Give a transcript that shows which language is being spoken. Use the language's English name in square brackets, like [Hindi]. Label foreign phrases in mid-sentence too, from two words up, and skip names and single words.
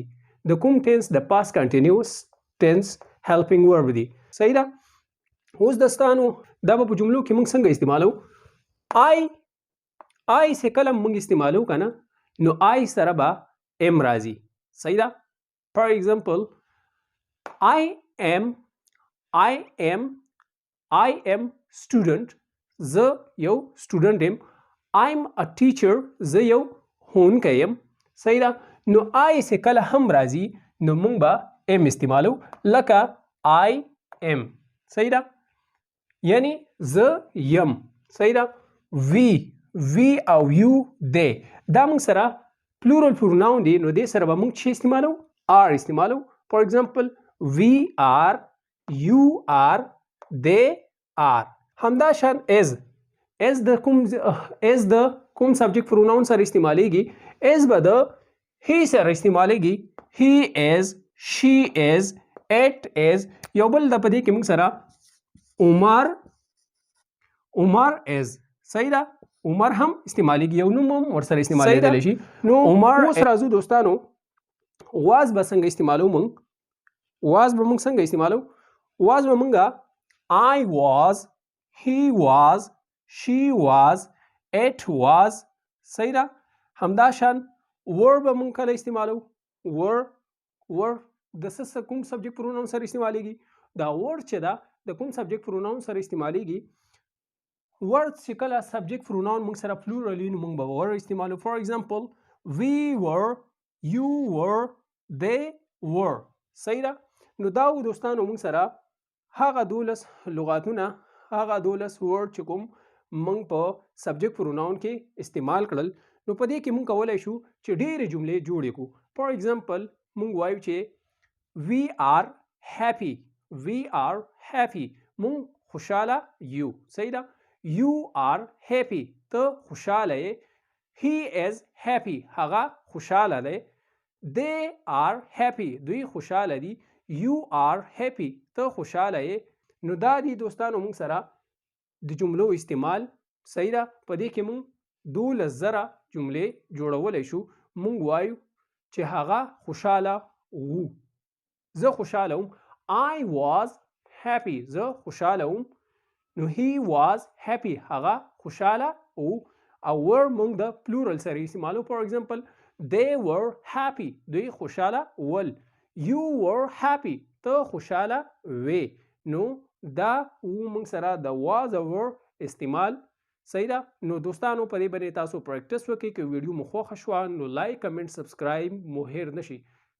[Pashto] د کوم ټینس؟ [English] د past continuous tense helping verb دی. [Pashto] صحیح ده. اوس دوستانو دا په جملو کې موږ څنګه استعمالو؟ آی چې کله موږ استعمالو کنه، نو آی سره به ام راځي. صحیح ده. [English] for example I am student. [Pashto] زه یو سټوډنټ یم. [English] I'm a teacher. [Pashto] زه یو ښوونکی یم. صحیح ده. نو آی چې کله هم راځي، نو موږ به ام استعمالو، لکه [English] I am. [Pashto] صحیح ده. یعنی زه یم. صحیح ده. وی او یو دی، دا موږ سره [English] plural pronoun [Pashto] دی، نو دې سره به موږ چې استعمالو؟ آر استعمالو. [English] for example we are, you are, they are. [Pashto] همدا شان as د کوم [English] subject pronoun [Pashto] سره استعمالیږي؟ as به د he سره استعمالیږي. [English] he is, she is, it is. [Pashto] یو بل د پدې کې موږ سره عمر is. صحیح ده. عمر هم استعمالیږي، یو نوم هم ورسره استعمالیدلی شي. نو اوس راځو دوستانو واز به څنګه استعمالو؟ واز به موږ څنګه استعمالو؟ [English] واز به موږ I was, he was, she was, it was. [Pashto] صحیح ده. همدا شان were به مونږ کله استعمالو. were د څه کوم [English] subject pronoun [Pashto] سره استعمالیږي؟ دا were چې ده د کوم [English] subject pronoun [Pashto] سره استعمالیږي؟ were چې کله [English] subject pronoun [Pashto] مونږ سره پلورال وي نو مونږ به were استعمالو. [English] for example we were, you were, they were. [Pashto] صحیح ده. نو دا دوستانو مونږ سره هغه 12 لغاتونه، هغه 12 ورډ چې کوم موږ په [English] subject pronoun [Pashto] کې استعمال کړل، نو په دې کې موږ کولای شو چې ډېرې جملې جوړې کړو. [English] for example [Pashto] موږ وایو چې [English] we are happy, we are happy. [Pashto] موږ خوشاله یو. صحیح ده. [English] you are happy، [Pashto] ته خوشاله یې. [English] he is happy، [Pashto] هغه خوشاله دی. [English] they are happy، [Pashto] دوی خوشاله دي. [English] you are happy، [Pashto] ته خوشاله یې. نو دا دي دوستانو موږ سره د جملو استعمال. صحیح ده. په دې کې موږ 12,000 جملې جوړولی شو. موږ وایو چې هغه خوشاله وو. زه خوشاله وم. [English] I was happy، [Pashto] زه خوشاله وم. [English] نو he was happy، [Pashto] هغه خوشاله وو. او were موږ د پلورل سره استعمالو. [English] for example they were happy، [Pashto] دوی خوشاله ول. [English] you were happy، [Pashto] ته خوشاله وې. نو دا موږ سره د was او were استعمال. صحیح ده. نو دوستانو په دې باندې تاسو پریکټس وکړئ. که ویډیو مو خوښه شوه نو [English] like, comment, subscribe [Pashto] مو هیر نشي.